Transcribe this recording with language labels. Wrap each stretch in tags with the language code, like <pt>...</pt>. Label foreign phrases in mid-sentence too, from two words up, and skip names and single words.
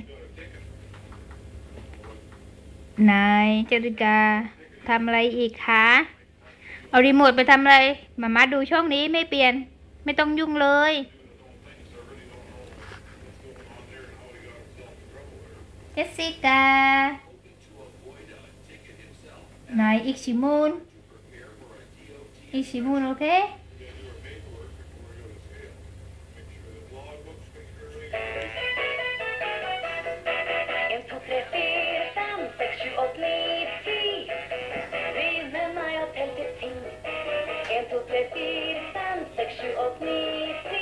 <th>นายเจสสิก้าทำอะไรอีกคะเอารีโมทไปทำอะไรมาดูช่องนี้ไม่เปลี่ยนไม่ต้องยุ่งเลยเจสสิก้านายอีกชิมูนโอเค</th> <no>En, to, tre, fire, fem, seks, sju, åtte, ni, ti. Bli med meg og tell til 10. En, to, tre, fire, fem, seks, sju, åtte, ni, ti.</no>